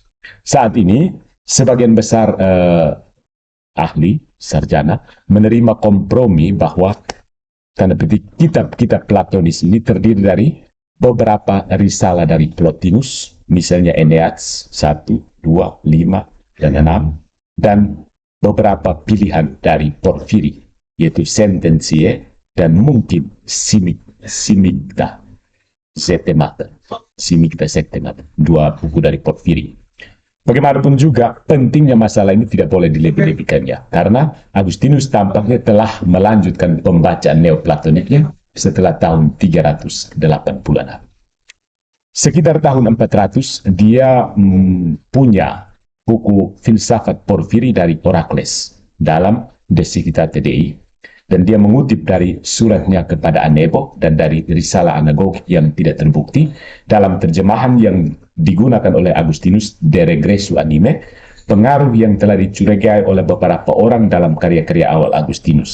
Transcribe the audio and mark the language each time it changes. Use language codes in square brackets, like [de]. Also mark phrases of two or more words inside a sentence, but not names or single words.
[id] Saat ini, sebagian besar ahli, sarjana, menerima kompromi bahwa tanda petik kitab-kitab Platonis ini terdiri dari beberapa risalah dari Plotinus, misalnya Enneads 1, 2, 5, dan 6, dan beberapa pilihan dari Porfiri, yaitu sentensie, dan mungkin simicta septemata. Simicta septemata. Dua buku dari Porfiri. Bagaimanapun juga, pentingnya masalah ini tidak boleh dilebih-lebihkannya. Karena Agustinus tampaknya telah melanjutkan pembacaan Neoplatoniknya setelah tahun 380-an. Sekitar tahun 400, dia punya buku filsafat Porfiri dari Orakles dalam De Civitate Dei, dan dia mengutip dari suratnya kepada Anebo dan dari risalah anagogik yang tidak terbukti dalam terjemahan yang digunakan oleh Agustinus, De Regressu Anime, pengaruh yang telah dicurigai oleh beberapa orang dalam karya-karya awal Agustinus.